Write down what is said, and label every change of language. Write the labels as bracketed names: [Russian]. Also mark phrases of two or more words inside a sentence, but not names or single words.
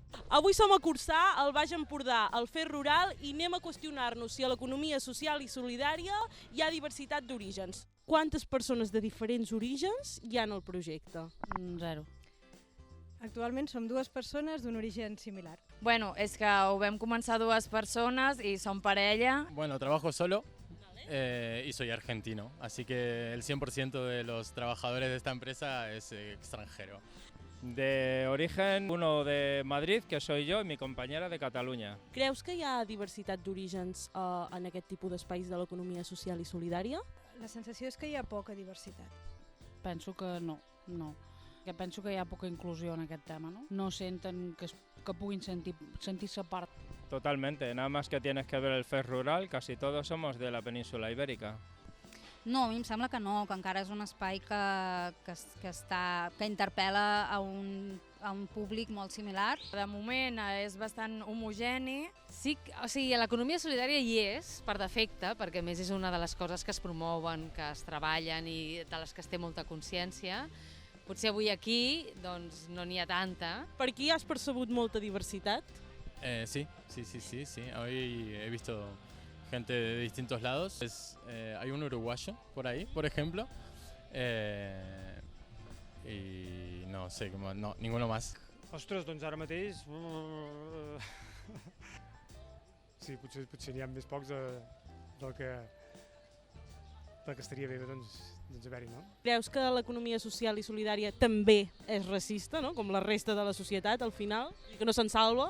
[Catalan] Avui som a Corçà, al Baix Empordà, al Fer Rural, i anem a qüestionar-nos si a l'economia social i solidària hi ha diversitat d'orígens. Quantes persones de diferents orígens hi ha en el projecte? 0. Actualment som 2 persones d'un origen similar. Bueno, és que ho vam començar 2 persones i som parella. [Spanish] Bueno, trabajo solo y soy argentino, así que el 100% de los trabajadores de esta empresa es extranjero. De origen, uno de Madrid, que soy yo, y mi compañera de Cataluña. [Catalan] Creus que hi ha diversitat d'orígens en aquest tipus d'espais de l'economia social i solidària? La sensació és que hi ha poca diversitat. Penso que no. Que penso que hi ha poca inclusió en aquest tema, no? No senten que puguin sentir-se part. [Spanish] Totalmente, nada más que tienes que ver el FES rural, casi todos somos de la península ibérica. [Catalan] No, a mi em sembla que no, que encara és un espai que interpel·la a un públic molt similar. De moment és bastant homogeni. Sí, o sigui, l'economia solidària hi és, per defecte, perquè a més és una de les coses que es promouen, que es treballen i de les que es té molta consciència. Potser avui aquí doncs, no n'hi ha tanta. Per aquí has percebut molta diversitat? Sí. [Spanish] Hoy he visto gente de distintos lados. Hay un uruguayo por ahí, por ejemplo. Y no sé, no, ninguno más. [Catalan] Ostres, doncs ara mateix... Sí, potser n'hi ha més pocs del que estaria bé haver-hi, no? Creus que l'economia social i solidària també és racista, no? Com la resta de la societat, al final, i que no se'n salva?